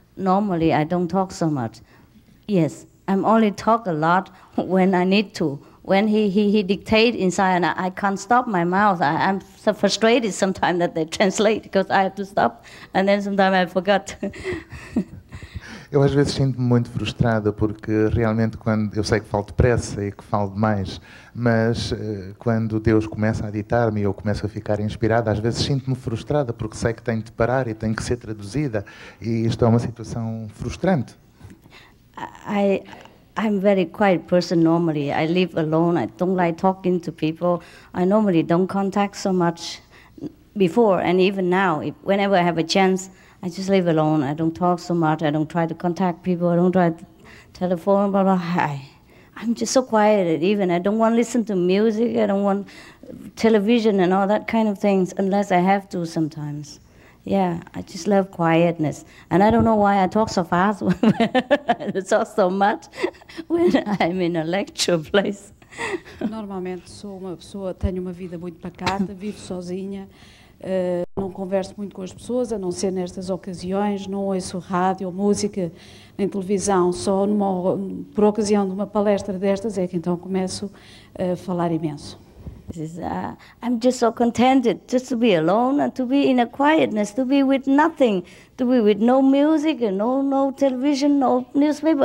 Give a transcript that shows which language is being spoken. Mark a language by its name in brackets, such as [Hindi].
[English] Normally, I don't talk so much. Yes, I'm only talk a lot when I need to. When he dictates inside, and I can't stop my mouth. I'm so frustrated sometimes that they translate because I have to stop, and then sometimes I forgot. [Portuguese] Eu às vezes sinto-me muito frustrada porque realmente quando eu sei que falo depressa e que falo demais, mas quando Deus começa a ditar-me e eu começo a ficar inspirada, às vezes sinto-me frustrada porque sei que tenho de parar e tenho que ser traduzida e isto é uma situação frustrante. [English] I'm a very quiet person normally. I live alone. I don't like talking to people. I normally don't contact so much before and even now. Whenever I have a chance, I just live alone. I don't talk so much. I don't try to contact people. I don't try to telephone, blah, blah. I'm just so quiet. Even I don't want to listen to music. I don't want television and all that kind of things unless I have to sometimes. Yeah, I just love quietness. And I don't know why I talk so fast. I talk so much when I'm in a lecture place. [Portuguese] Normalmente sou uma pessoa, tenho uma vida muito pacata, vivo sozinha, não converso muito com as pessoas, a não ser nestas ocasiões, não ouço rádio ou música nem televisão, só por ocasião de uma palestra destas é que então começo a falar imenso. [English] I'm just so contented just to be alone and to be in a quietness, to be with nothing, to be with no music and no television, no newspaper.